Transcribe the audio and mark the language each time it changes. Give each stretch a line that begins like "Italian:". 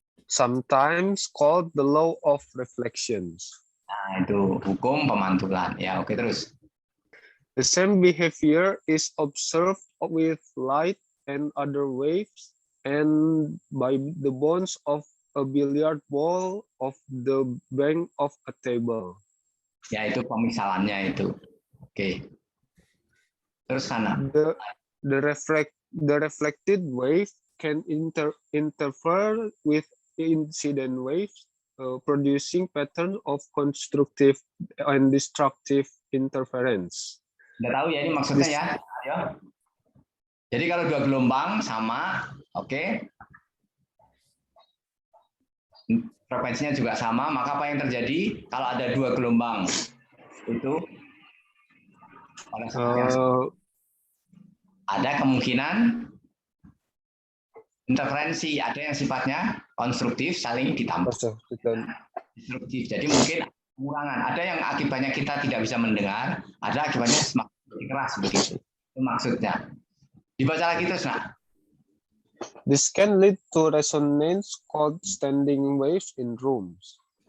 English: Sometimes called the law of reflections.
Indonesian: Nah itu hukum pemantulan. Ya oke terus.
English: The same behavior is observed with light and other waves and by the bones of a billiard ball of the bank of a table.
Indonesian: Ya, itu pemisalannya itu. Oke. Terus sana.
English: The reflected wave can interfere with incident waves, producing pattern of constructive and destructive interference.
Indonesian: Nggak tahu ya ini maksudnya ya. Ayo. Jadi kalau dua gelombang sama, oke. Frekuensinya juga sama, maka apa yang terjadi kalau ada dua gelombang itu pada saat yang ada kemungkinan interferensi, ada yang sifatnya konstruktif saling ditambah destruktif. Jadi mungkin pengurangan, ada yang akibatnya kita tidak bisa mendengar, ada akibatnya semakin keras begitu. Itu maksudnya. Dibaca lagi terus, nak.
English: This can lead to resonance called standing waves in rooms.